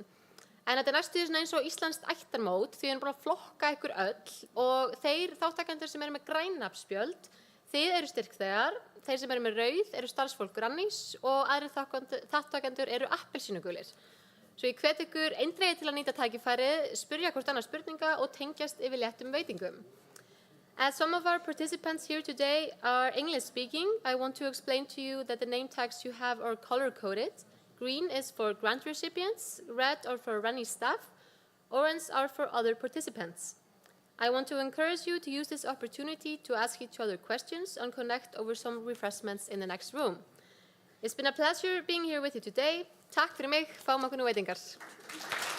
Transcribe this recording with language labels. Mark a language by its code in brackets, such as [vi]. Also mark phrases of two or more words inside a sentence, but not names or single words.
[is] En þetta er næstu eins og íslenskt ættarmót því við erum búin að flokka ykkur öll og þeir þátttakendur sem eru með græn nafnspjöld, þið eru styrkþegar, þeir sem eru með rauð eru starfsfólk Rannís og aðrir þátttakendur eru appelsínugulir. Svo ég hvet ykkur eindregið til að nýta tækifærið, spyrja hvort annað spurninga og tengjast yfir léttum veitingum. [en] As some of our participants here today are English speaking, I want to explain to you that the name tags you have are color coded. Green is for grant recipients, red are for Rannís staff, orange are for other participants. I want to encourage you to use this opportunity to ask each other questions and connect over some refreshments in the next room. It's been a pleasure being here with you today. [is] Takk fyrir mig, fáum okkur nú veitingar.